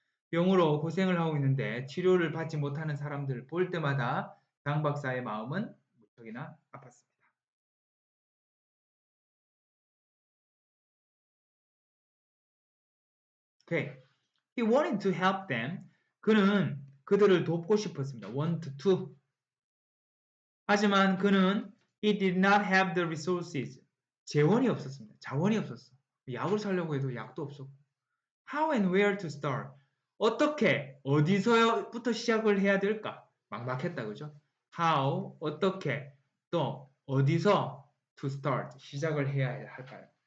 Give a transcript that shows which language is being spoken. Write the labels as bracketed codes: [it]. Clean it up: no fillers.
[ko] 병으로 고생을 하고 있는데 치료를 받지 못하는 사람들을 볼 때마다 장 박사의 마음은 무척이나 아팠습니다. [en] Okay. He wanted to help them. [ko] 그는 그들을 돕고 싶었습니다. want to. 하지만 그는 [en] he did not have the resources. [ko] 재원이 없었습니다. 자원이 없었어. 약을 사려고 해도 약도 없었고. [en] How and where to start? [ko] 어떻게, 어디서부터 시작을 해야 될까? 막막했다, 그죠? How, 어떻게, 또 어디서 [en] to start, [ko] 시작을 해야 할까요?